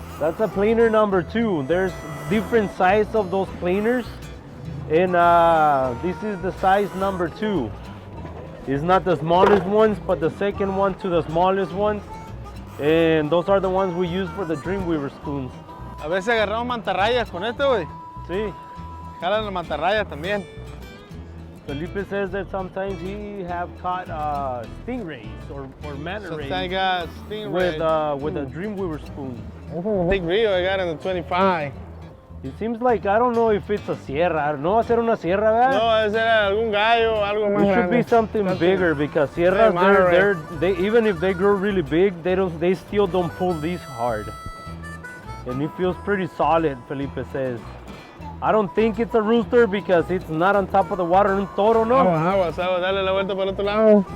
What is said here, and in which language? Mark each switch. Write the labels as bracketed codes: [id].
[en] That's a planer number 2. There's different size of those planers, and this is the size number 2. It's not the smallest ones, but the second one to the smallest ones. And those are the ones we use for the Dreamweaver spoons. [es] A veces agarramos mantarrayas con este, güey. Sí. Jalan las mantarrayas también. [en] Felipe says that sometimes he have caught stingrays or manta rays. Sometimes I got stingray. With a Dreamweaver spoon. Big Rio, I got in the 25. It seems like, I don't know if it's a sierra. [es] No va a ser una sierra, ¿verdad? No, ese era algún gallo, algo más [en] It should [es] grande. [en] be something bigger, because sierras, they even if they grow really big, they still don't pull these hard. And it feels pretty solid, Felipe says. I don't think it's a rooster because it's not on top of the water. [es] Un toro, ¿no? Aguas, dale la vuelta para el otro lado.